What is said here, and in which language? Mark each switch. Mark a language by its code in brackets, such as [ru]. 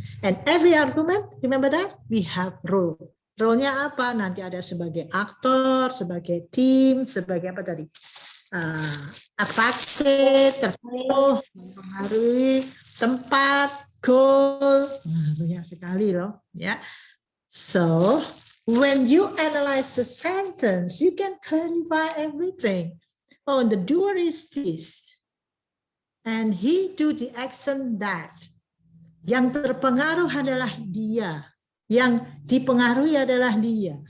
[en] And every argument, remember that? We have role. [id] Role-nya apa? Nanti ada sebagai aktor, sebagai tim, sebagai apa tadi? Affected, terpengaruh, mempengaruhi, tempat, goal. Banyak sekali loh. Ya. [en] So, when you analyze the sentence, you can clarify everything. Oh, the doer is this. And he do the action that. [id] Yang terpengaruh adalah dia. Yang dipengaruhi adalah dia.